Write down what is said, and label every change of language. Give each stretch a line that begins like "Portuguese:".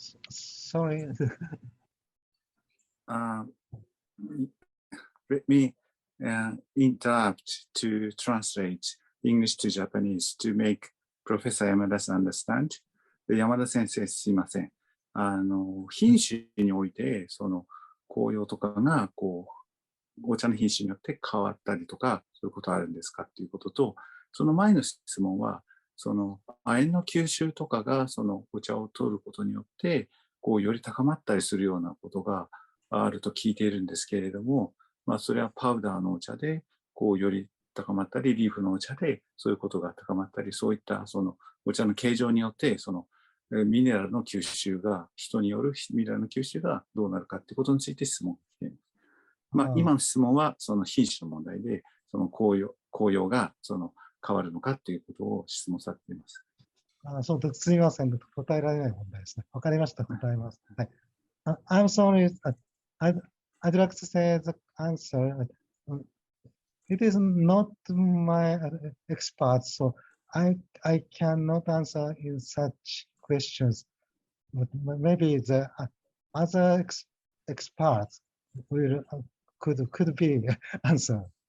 English: Sorry. Let me interrupt to translate English to Japanese to make Professor Yamada understand.
Japanese: 山田先生、すいません。品種において、その紅葉とかが、お茶の品種によって変わったりとか、そういうことあるんですかっていうことと、その前の質問は、その亜鉛の吸収とかが、そのお茶を取ることによって、より高まったりするようなことがあると聞いているんですけれども、それはパウダーのお茶で、より高まったり、リーフのお茶で、そういうことが高まったり、そういったそのお茶の形状によって、そのミネラルの吸収が、人によるミネラルの吸収がどうなるかということについて質問しています。今の質問は、その品種の問題で、その紅葉がその変わるのかということを質問されています。そうです。すみません。答えられない問題ですね。わかりました。答えます。はい。
English: I'm sorry. I'd like to say the answer. It is not my expert, so I cannot answer in such questions. But maybe the other experts will could be answer.